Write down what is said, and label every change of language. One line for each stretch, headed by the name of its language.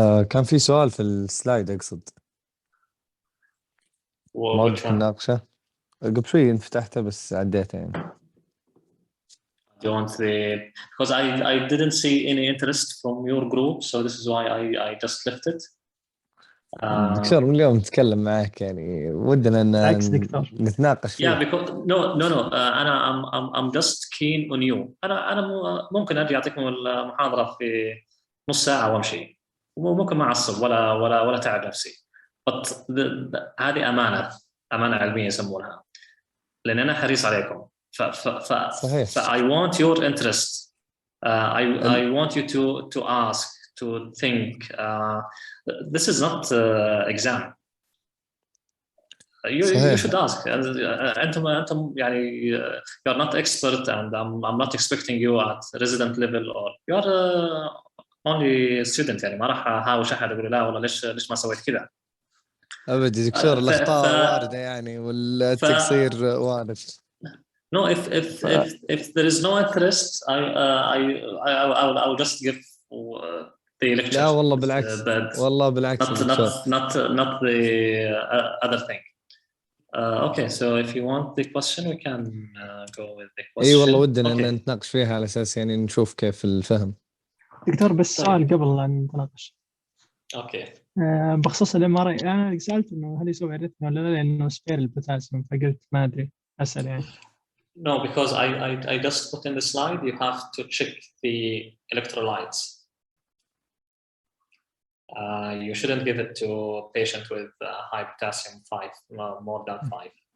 Arabic: كان في سؤال في السلايد أقصد ما
English: Which
Arabic: ودك
English: one?
Arabic: نناقشه قبل شوي انت فتحته بس عديته يعني.
English: Do you want the, because I didn't see any interest from your group, so this is why I just left it.
Arabic: دكتور من اليوم نتكلم معك يعني ودنا بالعكس دكتور. نتناقش فيه.
English: Yeah, because no. I'm just keen on you.
Arabic: أنا ممكن أجي أعطيكم المحاضرة في نص ساعة وأمشي، وممكن ما أعصب ولا تعب نفسي. But هذه أمانة علمية يسمونها، لأن أنا حريص عليكم. صحيح.
English: I want your interest. I want you to ask, to think. This is not exam. You should ask.
Arabic: أنتم يعني
English: you are not expert, and I'm not expecting you at resident level, or you are only student.
Arabic: يعني ما راح أهاوش أحد أقول لا والله ليش ما سويت كذا. أبدا دكتور الأخطاء واردة يعني والتقصير وارد.
English: No, if there is no interest, I will just give the lecture.
Arabic: لا والله بالعكس. والله بالعكس.
English: Not the other thing. Okay, so if you want the question, we can go with the question.
Arabic: اي والله ودنا ان نتناقش فيها على اساس يعني نشوف كيف الفهم. دكتور بس سؤال قبل أن نتناقش. اوكي. بخصوص الMRI أنا سألت إنه هل يسوي أريثميا ولا لا، لأنه سبير البوتاسيوم، فقلت ما أدري أسأل يعني.
English: No, because I just put in the slide, you have to check the electrolytes. You shouldn't give it to a patient with high potassium 5, no, more than 5.